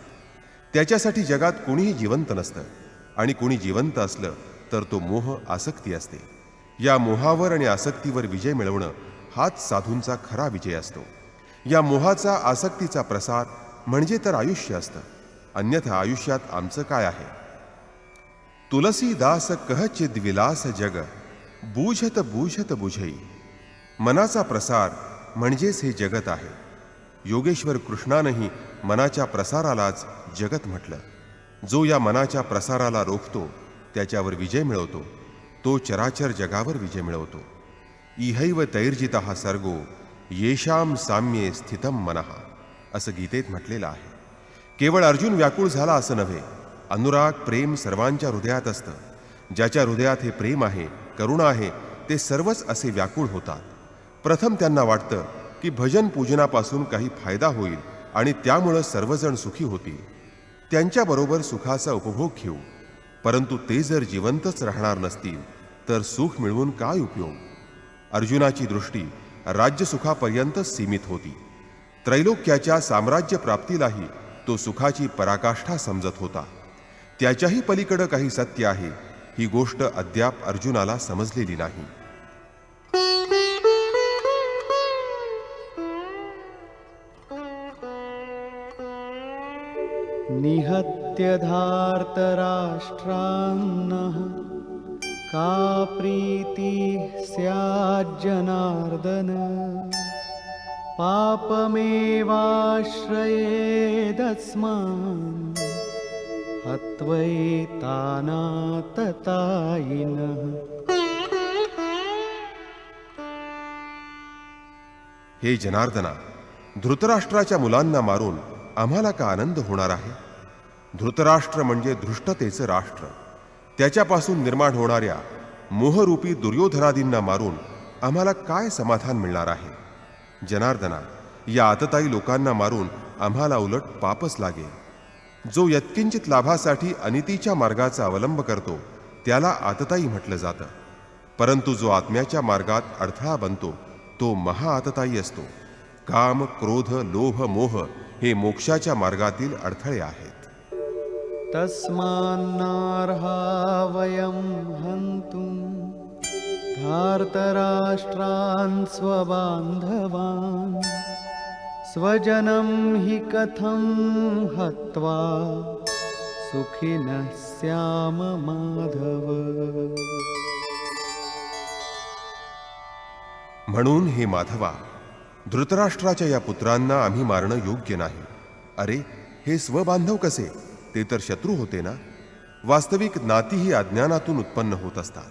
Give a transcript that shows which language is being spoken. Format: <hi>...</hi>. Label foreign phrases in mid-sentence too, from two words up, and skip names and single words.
<mr>त्याच्यासाठी जगात कोणीही जिवंत नसतं, आणि कोणी जिवंत असलं तर तो मोह आसक्ती असते. या मोहावर आणि आसक्तीवर विजय मिळवणं हाच साधूंचा खरा विजय असतो. या मोहाचा आसक्तीचा प्रसार म्हणजे तर आयुष्य असतं, अन्यथा आयुष्यात आमचं काय आहे.</mr> <awa>तुलसीदास कहचिद विलास जग, बूझत बूझत बुझई.</awa> <mr>मनाचा प्रसार म्हणजेच हे जगत आहे. योगेश्वर कृष्णानंही मनाच्या प्रसारालाच जगत म्हटलं. जो या मनाच्या प्रसाराला रोखतो त्याच्यावर विजय मिळवतो, तो चराचर जगावर विजय मिळवतो.</mr> <sa>इहैव तैर्जितः सर्गो येषाम साम्ये स्थितम मनः,</sa> <mr>असं गीतेत म्हटलेलं आहे. केवळ अर्जुन व्याकुळ झाला असं नव्हे, अनुराग प्रेम सर्वांच्या हृदयात असतं. ज्याच्या हृदयात हे प्रेम आहे, करुणा आहे, ते सर्वच असे व्याकुळ होतात. प्रथम त्यांना वाटतं की भजन पूजनापासून काही फायदा होईल आणि त्यामुळं सर्वजण सुखी होतील, त्यांच्याबरोबर सुखाचा उपभोग घेऊ. परंतु ते जर जिवंतच राहणार नसतील तर सुख मिळवून काय उपयोग. अर्जुनाची दृष्टी राज्यसुखापर्यंतच सीमित होती. त्रैलोक्याच्या साम्राज्य प्राप्तीलाही तो सुखाची पराकाष्ठा समजत होता. त्याच्याही पलीकडं काही सत्य आहे, ही गोष्ट अद्याप अर्जुनाला समजलेली नाही.</mr> <sa>निहत्य धार्तराष्ट्रान्नः का प्रीतिः स्याज्जनार्दन. पापमेवाश्रयेदस्मान् हत्वैतानाततायिनः.</sa> <mr>हे जनार्दना, धृतराष्ट्राच्या मुलांना मारून आम्हाला का आनंद होणार आहे. धृतराष्ट्र म्हणजे धृष्टतेचं राष्ट्र. त्याच्यापासून निर्माण होणाऱ्या मोहरूपी दुर्योधनादींना मारून आम्हाला काय समाधान मिळणार आहे. जनार्दना, या आतताई लोकांना मारून आम्हाला उलट पापच लागेल. जो यत्किंचित लाभासाठी अनितीच्या मार्गाचा अवलंब करतो त्याला आतताई म्हटलं जातं. परंतु जो आत्म्याच्या मार्गात अडथळा बनतो तो महाआतताई असतो. काम, क्रोध, लोभ, मोह हे मोक्षाच्या मार्गातील अडथळे आहेत.</mr> <sa>तस्मान्नार्हा वयं हन्तुं धार्तराष्ट्रान् स्वबान्धवान्. स्वजनं हि कथं हत्वा सुखिनः स्याम माधव.</sa> <mr>म्हणून हे माधवा, धृतराष्ट्राच्या या पुत्रांना आम्ही मारणं योग्य नाही. अरे, हे स्वबांधव कसे? ते तर शत्रू होते ना. वास्तविक नाती ही अज्ञानातून उत्पन्न होत असतात.</mr>